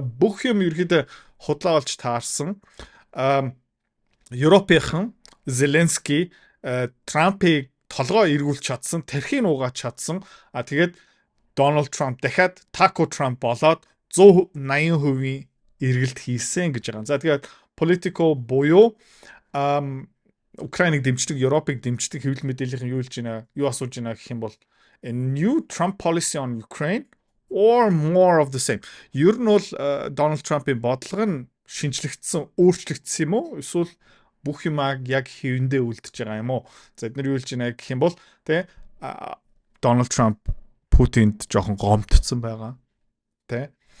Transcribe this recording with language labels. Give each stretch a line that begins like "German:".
Mongolian: Бүх юм ерөөхдөө худлаа болж таарсан. Европынхан Зеленский Трампыг толгой эргүүлж чадсан, тархийг угааж чадсан. Тэгээд Donald Trump дахиад Taco Trump болоод 180% эргэлт хийсэн гэж байгаа. За тэгээд Politico буюу Украиныг дэмждэг, Европыг дэмждэг хэвлэл мэдээллийн юу хэлж байна? Юу асууж байна гэх юм бол
English: a new Trump policy on Ukraine or more of the same.
Mongolian: Ер нь бол Donald Trump-ийн бодлого нь шинжлэгдсэн, өөрчлөгдсөн юм уу? Эсвэл бүх юмаг яг хэвэндээ үлдэж байгаа юм уу? За эдгээр юу хэлж байна гэх юм бол тэ Donald Trump Путинд жоохон гомдсон байгаа. Тэ.